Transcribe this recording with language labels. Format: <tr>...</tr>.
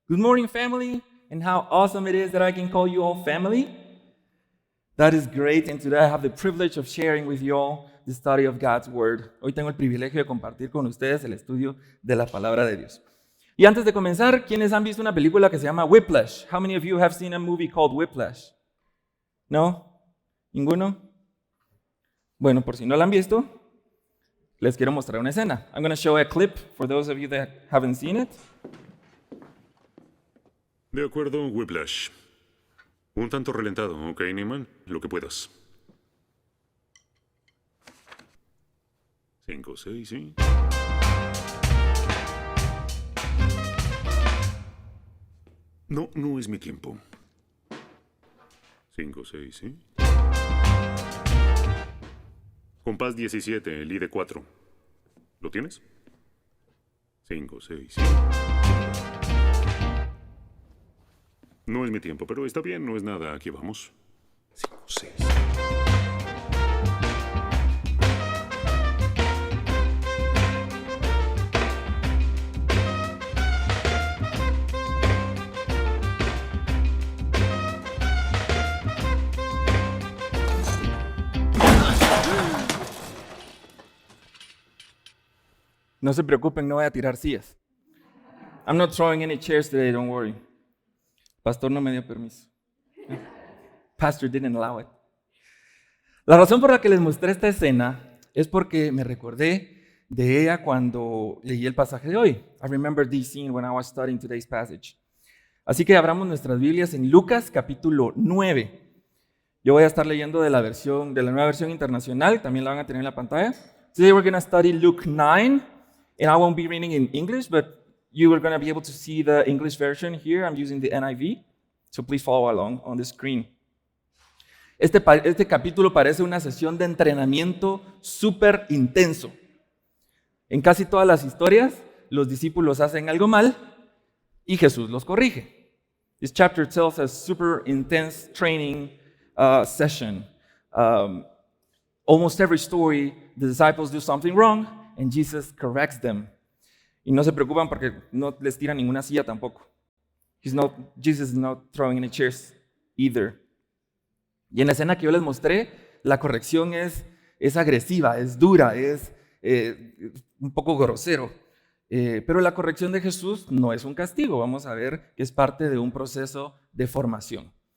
<en>Good morning, family, and how awesome it is that I can call you all family. That is great, and today I have the privilege of sharing with you all the study of God's Word.</en> <es>Hoy tengo el privilegio de compartir con ustedes el estudio de la Palabra de Dios. Y antes de comenzar, ¿quiénes han visto una película que se llama Whiplash?</es> <en>How many of you have seen a movie called Whiplash?</en> <es>¿No? ¿Ninguno? Bueno, por si no la han visto, les quiero mostrar una escena.</es> <en>I'm going to show a clip for those of you that haven't seen it.</en> <es>De acuerdo, Whiplash. Un tanto relentado, ¿ok, Neiman? Lo que puedas. 5, 6, ¿sí? No es mi tiempo. 5, 6, ¿sí? Compás 17, el I de 4. ¿Lo tienes? 5, 6, ¿sí? No es mi tiempo, pero está bien, no es nada. Aquí vamos. 5, 6. No se preocupen, no voy a tirar sillas.</es> <en>I'm not throwing any chairs today, don't worry.</en> <es>Pastor no me dio permiso.</es> <en>Pastor didn't allow it.</en> <es>La razón por la que les mostré esta escena es porque me recordé de ella cuando leí el pasaje de hoy.</es> <en>I remember this scene when I was studying today's passage.</en> <es>Así que abramos nuestras Biblias en Lucas capítulo 9. Yo voy a estar leyendo de la nueva versión internacional, también la van a tener en la pantalla.</es> <en>Today we're going to study Luke 9, and I won't be reading in English, but you are going to be able to see the English version here. I'm using the NIV, so please follow along on the screen.</en> <es>Este capítulo parece una sesión de entrenamiento súper intenso. En casi todas las historias, los discípulos hacen algo mal y Jesús los corrige.</es> <en>This chapter tells a super intense training session. Almost every story, the disciples do something wrong and Jesus corrects them.</en> <es>Y no se preocupan porque no les tira ninguna silla tampoco.</es> <en>Jesus is not throwing any chairs either.</en> <es>Y en la escena que yo les mostré, la corrección es agresiva, es dura, es un poco grosero. Pero la corrección de Jesús no es un castigo. Vamos a ver que es parte de un proceso de formación.</es>